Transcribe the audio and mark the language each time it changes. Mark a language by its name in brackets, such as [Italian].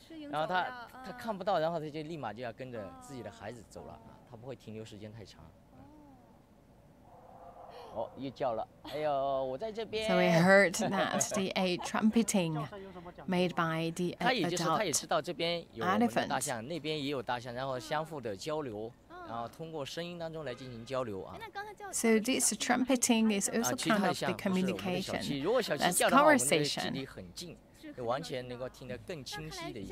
[Chinese] 然后他看不到，然后他就立马就要跟着自己的孩子走了，他不会停留时间太长。哦，又叫了，哎呦，我在这边。 [English] So we heard that the trumpeting made by the adult [Chinese] 他也知道这边有我们的大象，那边也有大象，然后相互的交流。然后通过声音当中来进行交流啊。 [English] So this trumpeting is also kind of the communication. That's conversation. [Chinese] 离很近，就完全能够听得更清晰的一些。